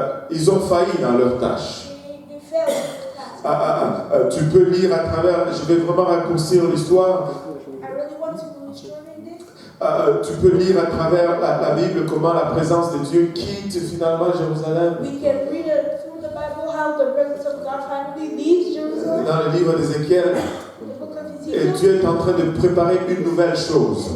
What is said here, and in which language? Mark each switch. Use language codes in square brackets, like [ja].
[fr] ils ont failli dans leur tâche. [en] they fell in the task. [fr] Tu peux lire à travers, je vais vraiment raccourcir l'histoire. [en] I really want to shorten this. [fr] Tu peux lire à travers la Bible comment la présence de Dieu quitte finalement Jérusalem. [en] We can read it through the Bible how the presence of God finally leaves Jerusalem. [fr] Dans le livre d'Ézéchiel, [en] The book of [fr] et [en] Ezekiel. [fr] Dieu est en train de préparer une nouvelle chose.